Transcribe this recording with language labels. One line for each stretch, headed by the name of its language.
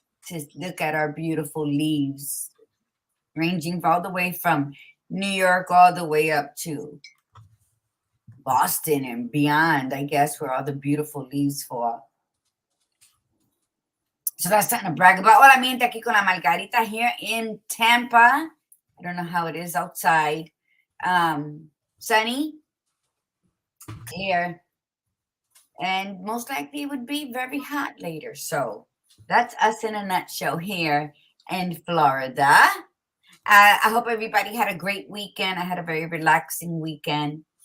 English: To look at our beautiful leaves, ranging all the way from New York all the way up to Boston and beyond, I guess, where all the beautiful leaves fall. So that's something to brag about.
Spanish: Hola, mi gente, aquí con la Margarita
English: here in Tampa. I don't know how it is outside. Sunny, clear, and most likely it would be very hot later. So that's us in a nutshell here in Florida. I hope everybody had a great weekend. I had a very relaxing weekend.